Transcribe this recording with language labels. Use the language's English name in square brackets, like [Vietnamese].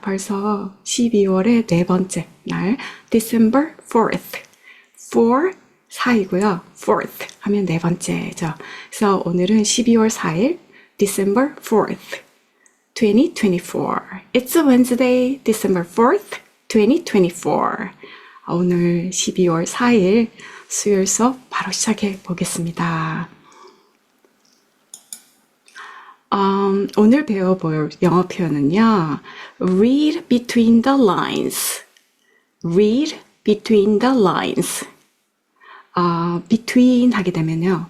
[Korean] 벌써 12월의 네 번째 날, [English] December 4th. [Korean] 4, 4이고요. 4th 하면 네 번째죠. 그래서 오늘은 12월 4일, [English] December 4th, 2024. It's a Wednesday, December 4th, 2024. [Korean] 오늘 12월 4일 수요일 수업 바로 시작해 보겠습니다. 오늘 배워볼 영어 표현은요. [English] Read between the lines. Read between the lines. between [Korean] 하게 되면요.